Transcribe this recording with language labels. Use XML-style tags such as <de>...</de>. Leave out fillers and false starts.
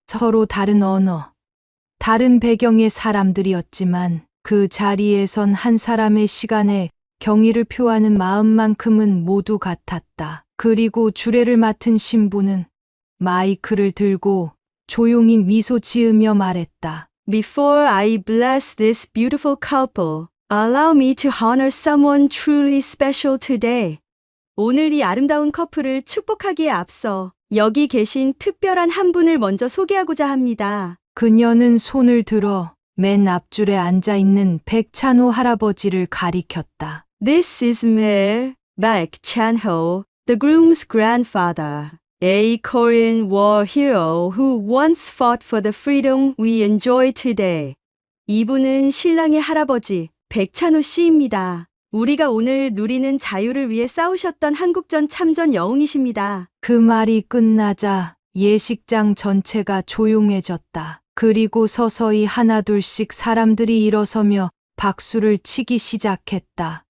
<ko>서로 다른 언어, 다른 배경의 사람들이었지만 그 자리에선 한 사람의 시간에 경의를 표하는 마음만큼은 모두 같았다. 그리고 주례를 맡은 신부는 마이크를 들고 조용히 미소 지으며 말했다.</ko> <en>Before I bless this beautiful couple, allow me to honor someone truly special today.</en> <ko>오늘 이 아름다운 커플을 축복하기에 앞서 여기 계신 특별한 한 분을 먼저 소개하고자 합니다. 그녀는 손을 들어 맨 앞줄에 앉아 있는 백찬호 할아버지를 가리켰다.</ko> <en>This is Mayor Baek Chan-ho, the groom's grandfather, a Korean war hero who once fought for the freedom we enjoy today.</en> <ko>이분은 신랑의 할아버지 백찬호 씨입니다. 우리가 오늘 누리는 자유를 위해 싸우셨던 한국전 참전 영웅이십니다. 그 말이 끝나자 예식장 전체가 조용해졌다. 그리고 서서히 하나둘씩 사람들이 일어서며 박수를 치기 시작했다.</ko>